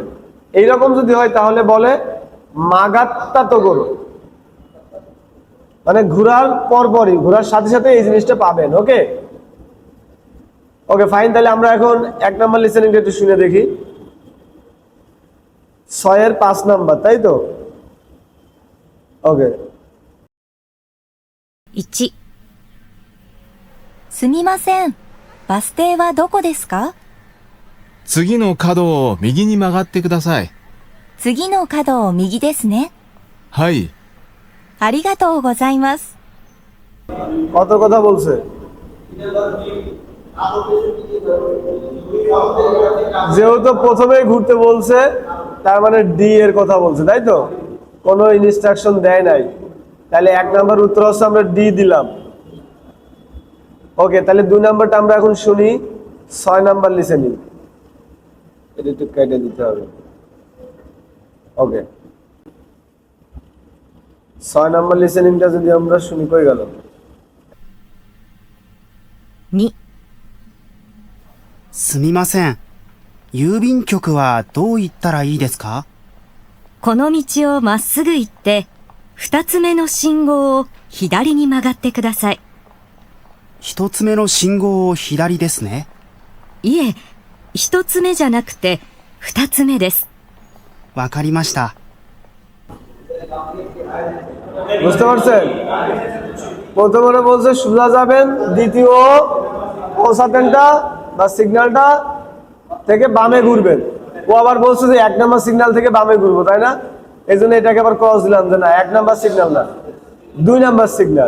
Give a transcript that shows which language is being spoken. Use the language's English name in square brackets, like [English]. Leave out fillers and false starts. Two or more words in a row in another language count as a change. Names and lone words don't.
[Bangla] এইরকম যদি হয় তাহলে বলে [Japanese] 曲がったところ, [Bangla] মানে ঘোরার পরপরই, ঘোরার সাথে সাথে এই জিনিসটা পাবেন। [English] okay okay fine, [Bangla] তাহলে আমরা এখন 1 নাম্বার লিসেনিংটা একটু শুনে দেখি। 6-এর 5 নাম্বার, তাই তো? ওকে। [Japanese] 1、すみません。バス停はどこですか？次の角を右に曲がってください。次の角を右ですね。はい。ありがとうございます。 [Bangla] কত কথা বলছে? যেহেতু প্রথমেই ঘুরতে বলছে তার মানে ডি এর কথা বলছে, তাই তো? কোনো ইনস্ট্রাকশন দেয় নাই, তাহলে 1 নাম্বার উত্তর হচ্ছে আমরা ডি দিলাম। ওকে, তাহলে 2 নাম্বারটা আমরা এখন শুনি। 6 নাম্বার লিসেনিং, এটা একটু কেটে দিতে হবে। ওকে, 6 নাম্বার লিসেনিংটা যদি আমরা শুনি কই গেল? [Japanese] 2、すみません。郵便局はどう行ったらいいですか？この道をまっすぐ行って、二つ目の信号を左に曲がってください。一つ目の信号を左ですね。いえ、一つ目じゃなくて、二つ目です。わかりました。 [Bangla] বুঝতে পারছেন? প্রথমে বলছে সোজা যাবেন, দ্বিতীয় পৌঁছাতেনটা বা সিগন্যালটা থেকে বামে ঘুরবেন। ও আবার বলছে যে 1 নাম্বার সিগন্যাল থেকে বামে ঘুরবো, তাই না? এই জন্য এটাকে আবার ক্রস দিলাম যে না 1 নাম্বার সিগন্যাল না, 2 নাম্বার সিগন্যাল।